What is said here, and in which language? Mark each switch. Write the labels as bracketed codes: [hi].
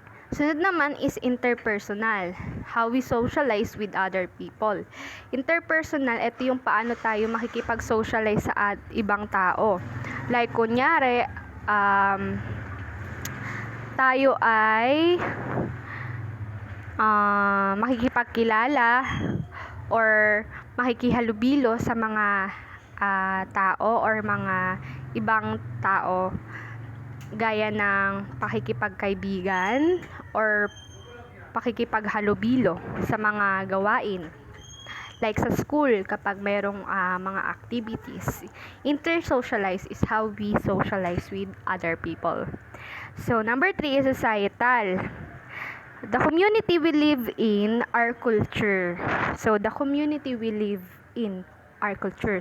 [tl] Sunod naman [en] is interpersonal, how we socialize with other people. [tl] Interpersonal, ito yung paano tayo makikipag-socialize sa ibang tao. Like, kunyari, tayo ay makikipagkilala or makikihalubilo sa mga tao or mga ibang tao, gaya ng pakikipagkaibigan or pakikipaghalubilo sa mga gawain. Like sa school, kapag mayroong mga activities. [en] Intersocialize is how we socialize with other people. So, number 3 is societal. The community we live in, our culture. So, the community we live in, our culture.